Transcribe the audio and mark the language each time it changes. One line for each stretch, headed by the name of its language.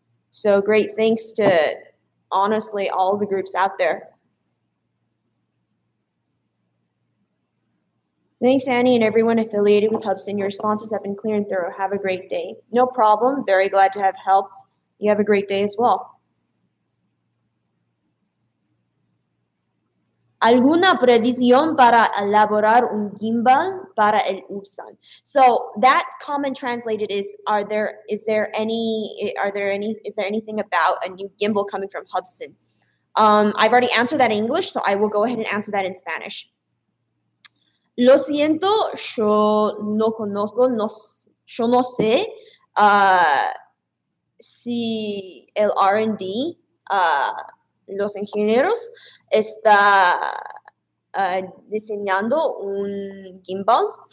English: So great thanks to, honestly, all the groups out there. Thanks, Annie, and everyone affiliated with Hubsan. Your responses have been clear and thorough. Have a great day. No problem. Very glad to have helped. You have a great day as well.
Spanish: ¿Alguna previsión para elaborar un gimbal para el Hubsan?
English: So that comment translated is there anything about a new gimbal coming from Hubsan? I've already answered that in English, so I will go ahead and answer that in Spanish.
Spanish: Lo siento, yo no conozco, yo no sé si el R&D, los ingenieros, está diseñando un gimbal.